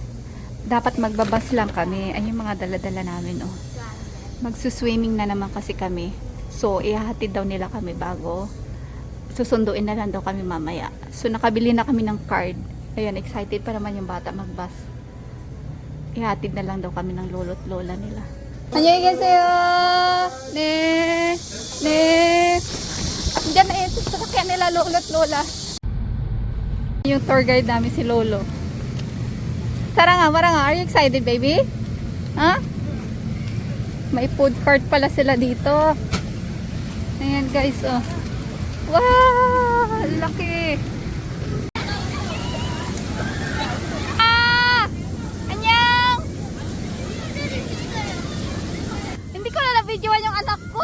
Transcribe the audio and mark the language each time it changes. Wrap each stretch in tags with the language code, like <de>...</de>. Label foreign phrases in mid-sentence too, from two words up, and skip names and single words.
<tl>Dapat magbabas lang kami. Ay, yung mga dala-dala namin, oh. Magsuswimming na naman kasi kami. So, ihahatid daw nila kami bago. Susunduin na lang daw kami mamaya. So, nakabili na kami ng card. Ayun, excited pa naman yung bata magbus. Ihatid na lang daw kami ng lolo't lola nila.</tl> <ko>안녕히 계세요. 네. 네.</ko> <tl>Diyan na yun. Sasakyan nila lolo't lola. Yung tour guide namin si Lolo. Tara nga.</tl> <en>Are you excited, baby?</en> <tl>Ha? May food court pala sila dito. Ayan, guys, oh. Wow! Laki! Ah!</tl> <ko>Anyang!</ko> <tl>Hindi ko na na-videoan yung anak ko.</tl>